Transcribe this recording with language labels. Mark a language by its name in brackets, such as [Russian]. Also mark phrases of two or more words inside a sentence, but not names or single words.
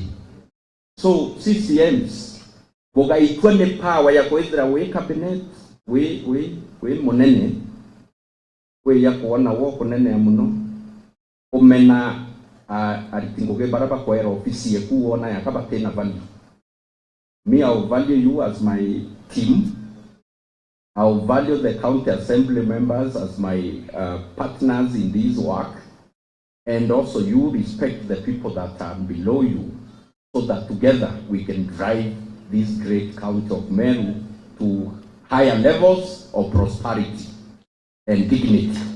[Meru] So CCMs bugaitwa ni power ya kwithira we cabinet we munene we ya kuona wo kunene muno umena aritinguge baraba kwera ofisi yeku wona yakabatena value. [English] Me, I will value you as my team. I will value the county assembly members as my partners in this work. And also you respect the people that are below you, so that together we can drive this great county of Meru to higher levels of prosperity and dignity.